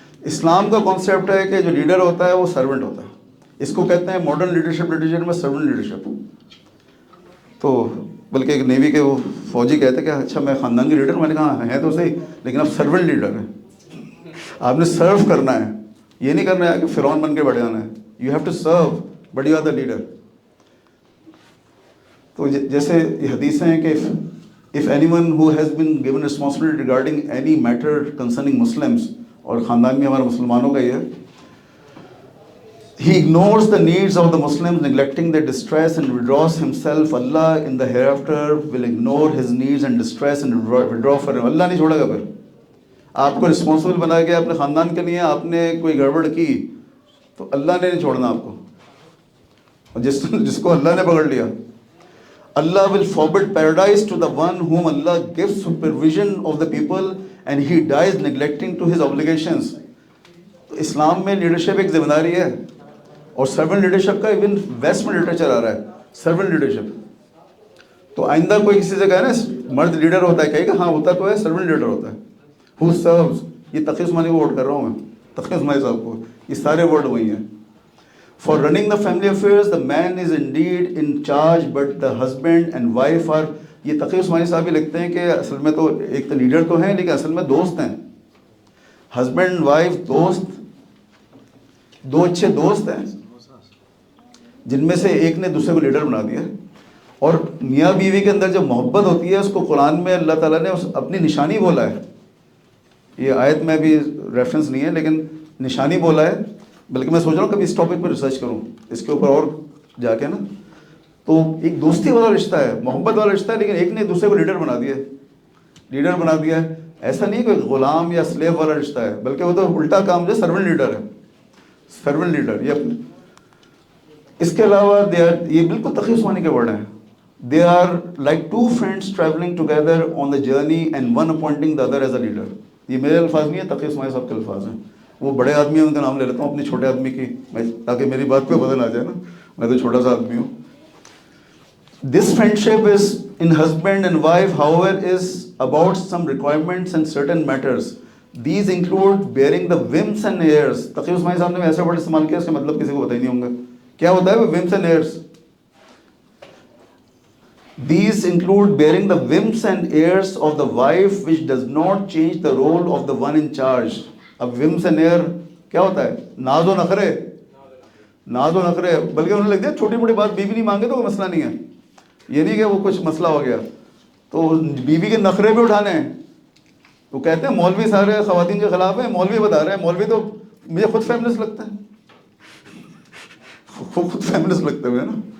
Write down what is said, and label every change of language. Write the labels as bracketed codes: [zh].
[ur] اسلام کا کانسیپٹ ہے کہ جو لیڈر ہوتا ہے وہ سرونٹ ہوتا ہے. اس کو کہتے ہیں ماڈرن لیڈرشپ لٹریچر میں سرونٹ لیڈرشپ. تو بلکہ ایک نیوی کے وہ فوجی کہتے ہیں کہ اچھا میں خاندان کے لیڈر، میں نے کہا ہے تو صحیح، لیکن آپ سرونٹ لیڈر ہیں، آپ نے سرو کرنا ہے. یہ نہیں کرنا ہے کہ فرعون بن کے بیٹھ جانا ہے. [en] You have to serve but you are the leader. [ur] تو جیسے یہ حدیثیں ہیں کہ [en] if anyone who has been given responsibility regarding any matter concerning Muslims، [ur] اور خاندان میں ہمارا مسلمانوں کا یہ ہے، [en] he ignores the needs of the Muslims, neglecting their distress and withdraws himself, Allah in the hereafter will ignore his needs and distress and withdraw for him. [ur] اللہ نہیں چھوڑے گا. پھر آپ کو رسپانسبل بنایا گیا اپنے خاندان کے لیے، آپ نے کوئی گڑبڑ کی تو اللہ نے نہیں چھوڑنا آپ کو. اور جس کو اللہ نے پکڑ لیا، [en] Allah will forbid paradise to the one whom Allah gives supervision of the people and he dies neglecting to his obligations. [ur] تو اسلام میں لیڈرشپ ایک ذمہ داری ہے، اور سرونٹ لیڈرشپ کا ایون ویسٹ میں لٹریچر آ رہا ہے سرونٹ لیڈرشپ. تو آئندہ کوئی کسی سے کہے نا مرد لیڈر ہوتا ہے، کہے گا ہاں ہوتا تو ہے، سرونٹ لیڈر ہوتا ہے. [en] Who serves، [ur] یہ تقی عثمانی کو ووٹ کر رہا ہوں میں، تقی عثمانی صاحب کو. یہ سارے ورڈ وہی ہیں. [en] For running the family affairs, the man is indeed in charge, but the husband and wife are. [ur] یہ تقی عثمانی صاحب بھی لکھتے ہیں کہ اصل میں تو ایک تو لیڈر تو ہیں، لیکن اصل میں دوست ہیں. ہسبینڈ وائف دوست، دو اچھے دوست ہیں. جن میں سے ایک نے دوسرے کو لیڈر بنا دیا. اور میاں بیوی کے اندر جو محبت ہوتی ہے اس کو قرآن میں اللہ تعالیٰ نے اپنی نشانی بولا ہے. یہ آیت میں بھی ریفرنس نہیں ہے لیکن نشانی بولا ہے. بلکہ میں سوچ رہا ہوں کبھی اس ٹاپک پہ ریسرچ کروں اس کے اوپر اور جا کے نا. تو ایک دوستی والا رشتہ ہے, محبت والا رشتہ ہے, لیکن ایک نے دوسرے کو لیڈر بنا دیا ہے, لیڈر بنا دیا ہے. ایسا نہیں کہ غلام یا سلیو والا رشتہ ہے, بلکہ وہ تو الٹا کام جو سرونٹ لیڈر ہے, سرونٹ لیڈر. یہ اس کے علاوہ یہ بالکل تقی عثمانی کے ورڈ ہیں. [en] They are like two friends travelling together on the journey and one appointing the other as a leader. [ur] یہ میرے الفاظ نہیں ہیں, تقی عثمانی صاحب کے الفاظ ہیں. وہ بڑے آدمی ہیں, ان کا نام لے لیتا ہوں اپنے چھوٹے آدمی کی, تاکہ میری بات پہ وزن آ جائے نا, میں تو چھوٹا سا آدمی ہوں. [en] This friendship is in husband and wife, however, is about some requirements and certain matters. These include bearing the whims and airs. [ur] Taqi Usmani صاحب نے ایسے ورڈ استعمال کیا, اس کا مطلب کسی کو پتہ ہی نہیں ہوں گا. کیا ہوتا ہے وہ [en] whims and airs؟ These include bearing the whims and airs of the wife, which does not change the role of the one in charge. [ur] اب [en] whims and air [ur] کیا ہوتا ہے؟ ناز و نخرے, ناز و نخرے. بلکہ انہوں نے لکھ دیا چھوٹی موٹی بات بیوی نہیں مانگے تو کوئی مسئلہ نہیں ہے. یہ نہیں کہ وہ کچھ مسئلہ ہو گیا تو بیوی کے نخرے بھی اٹھانے ہیں. تو کہتے ہیں مولوی سارے خواتین کے خلاف ہیں, مولوی بتا رہے ہیں. مولوی تو مجھے خود فیمنسٹ لگتا ہے, خود فیمنسٹ لگتے ہوئے نا.